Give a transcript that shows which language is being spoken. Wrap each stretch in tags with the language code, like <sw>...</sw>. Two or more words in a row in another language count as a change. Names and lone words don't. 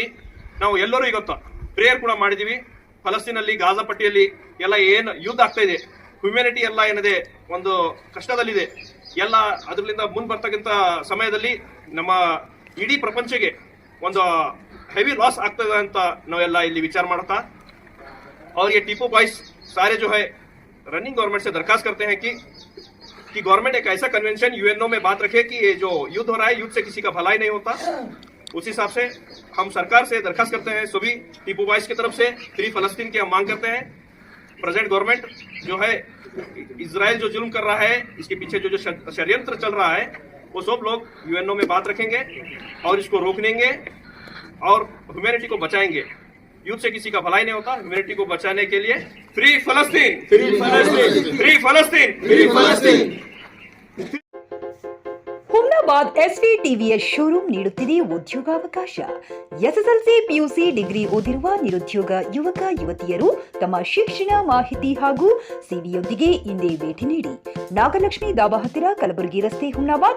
<kn>ನಾವು ಎಲ್ಲರೂ ಇವತ್ತು ಪ್ರೇಯರ್ ಕೂಡ ಮಾಡಿದೀವಿ. ಫಲಸ್ತೀನ್ ಅಲ್ಲಿ ಗಾಜಾ ಪಟ್ಟಿಯಲ್ಲಿ ಎಲ್ಲ ಏನ್ ಯುದ್ಧ ಆಗ್ತಾ ಇದೆ, ಹ್ಯುಮ್ಯಾನಿಟಿ ಎಲ್ಲ ಏನಿದೆ ಒಂದು ಕಷ್ಟದಲ್ಲಿದೆ. ಎಲ್ಲ ಅದರಿಂದ ಮುಂದೆ ಬರ್ತಕ್ಕಂಥ ಸಮಯದಲ್ಲಿ ನಮ್ಮ ಇಡೀ ಪ್ರಪಂಚಕ್ಕೆ ಒಂದು</kn> <en>heavy loss</en> <kn>ಆಗ್ತದೆ ಅಂತ ನಾವೆಲ್ಲ ಇಲ್ಲಿ ವಿಚಾರ ಮಾಡ್ತಾ,</kn> <hi>और ये टीपू बॉयज सारे जो है</hi> <en>running government</en> <hi>से दरखास्त करते हैं कि गवर्नमेंट एक ऐसा कन्वेंशन यूएनओ में बात रखे कि ये जो युद्ध हो रहा है, युद्ध से किसी का भलाई नहीं होता. उस हिसाब से हम सरकार से दरखास्त करते हैं. सभी टीपू बॉयज की तरफ से फ्री फलस्तीन की हम मांग करते हैं.</hi> <en>present government</en> <hi>जो है इजराइल जो जुल्म कर रहा है, इसके पीछे जो षड्यंत्र चल रहा है, वो सब लोग यूएनओ में बात रखेंगे और इसको रोकनेंगे और ह्यूमैनिटी को बचाएंगे. युद्ध से किसी का भलाई नहीं होता. ह्यूमैनिटी को बचाने के लिए फ्री फलस्तीन, फ्री फलस्तीन, फ्री फलस्तीन, फ्री फलस्तीन.</hi> <kn>ಹುಮ್ನಾಬಾದ್ ಎಸ್ವಿ ಟಿವಿಎಸ್ ಶೋರೂಮ್ ನೀಡುತ್ತಿದೆ ಉದ್ಯೋಗಾವಕಾಶ. ಎಸ್ಎಸ್ಎಲ್ಸಿ, ಪಿಯುಸಿ, ಡಿಗ್ರಿ ಓದಿರುವ ನಿರುದ್ಯೋಗ ಯುವಕ ಯುವತಿಯರು ತಮ್ಮ ಶಿಕ್ಷಣ ಮಾಹಿತಿ ಹಾಗೂ ಸಿವಿಯೊಂದಿಗೆ ಇಂದೇ ಭೇಟಿ ನೀಡಿ. ನಾಗಲಕ್ಷ್ಮಿ ದಾಬಾ ಹತ್ತಿರ, ಕಲಬುರಗಿ ರಸ್ತೆ, ಹುಮ್ನಾಬಾದ್.</kn>